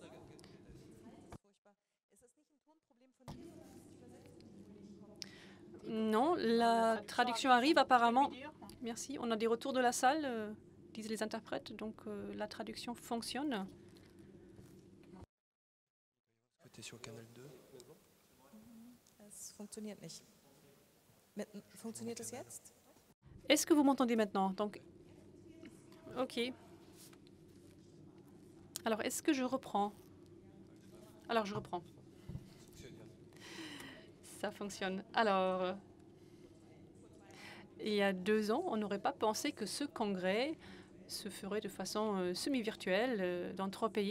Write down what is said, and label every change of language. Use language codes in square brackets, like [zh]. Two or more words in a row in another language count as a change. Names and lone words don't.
[fr] Non, la traduction arrive apparemment. Merci, on a des retours de la salle, disent les interprètes, donc la traduction fonctionne. Tu es sur Canal 2? [de] Es funktioniert nicht. Funktioniert es jetzt? [fr] Est-ce que vous m'entendez maintenant? Donc, OK. Alors, est-ce que je reprends? Alors, je reprends. Ça fonctionne. Alors, il y a 2 ans, on n'aurait pas pensé que ce congrès se ferait de façon semi-virtuelle dans 3 pays.